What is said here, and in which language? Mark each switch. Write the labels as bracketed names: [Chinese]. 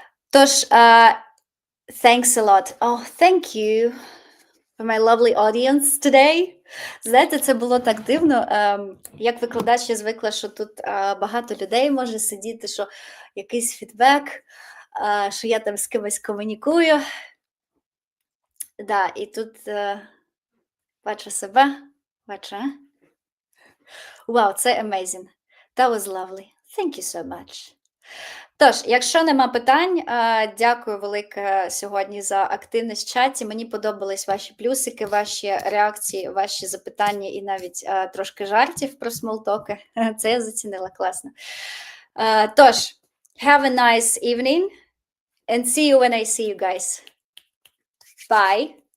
[English] Тож, thanks a lot. Oh, thank you for my lovely audience today. [Ukrainian] Знаєте, це було так дивно. Як викладач я звикла, що тут багато людей може сидіти, що якийсь фідбек, що я там з кимось комунікую. Да, і тут бачу себе, бачу. Вау, це amazing. [English] That was lovely. Thank you so much. [Ukrainian] Тож, якщо нема питань, дякую велике сьогодні за активність в чаті. Мені подобались ваші плюсики, ваші реакції, ваші запитання і навіть трошки жартів про смолтоки. Це я зацінила, класно. [English] Тож, have a nice evening and see you when I see you guys. Bye.